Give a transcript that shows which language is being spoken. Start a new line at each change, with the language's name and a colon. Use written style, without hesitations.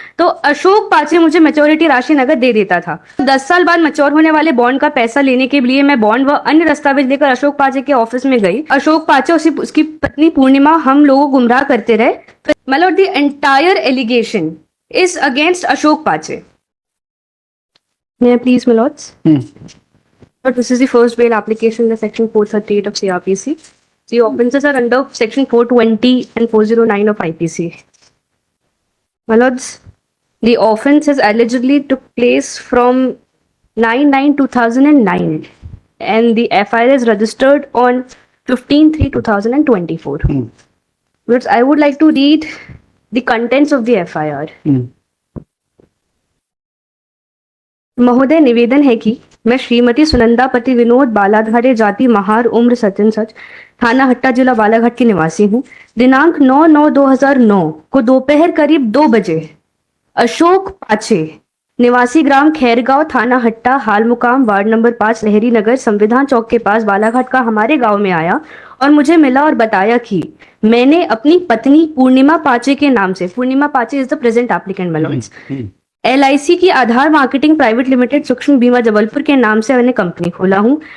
Hindi: तो अशोक पाचे मुझे मैच्योरिटी राशि नगद दे देता था। 10 साल बाद मैच्योर होने वाले बॉन्ड का पैसा लेने के लिए मैं बॉन्ड व अन्य दस्तावेज लेकर अशोक पाचे के ऑफिस में गई। अशोक पाचे उसकी पत्नी पूर्णिमा हम लोगों को गुमराह करते रहे। मतलब
English: The entire allegation is against Ashok Pache. May I please, my lords? But this is the first bail application in the section 438 of CRPC. The offences are under section 420 and 409 of IPC. My lords, the offence has allegedly took place from 9/9/2009 and the FIR is registered on 15/3/2024. But I would like to read the contents of the FIR.
Hindi: महोदय, निवेदन है कि मैं श्रीमती सुनंदा पति विनोद बालाधारे जाति महार उम्र सचिन सच थाना हट्टा जिला बालाघाट की निवासी हूँ। दिनांक 9/9/2009 को दोपहर करीब 2 बजे अशोक पाचे निवासी ग्राम खैरगांव थाना हट्टा हाल मुकाम वार्ड नंबर 5 लहरी नगर संविधान चौक के पास बालाघाट का हमारे गांव में आया और मुझे मिला और बताया कि मैंने अपनी पत्नी पूर्णिमा पाचे के नाम से, पूर्णिमा पाचे
English: is the present applicant melons,
Hindi: LIC की आधार मार्केटिंग प्राइवेट लिमिटेड सूक्ष्म बीमा जबलपुर के नाम से मैंने कंपनी खोला हूँ।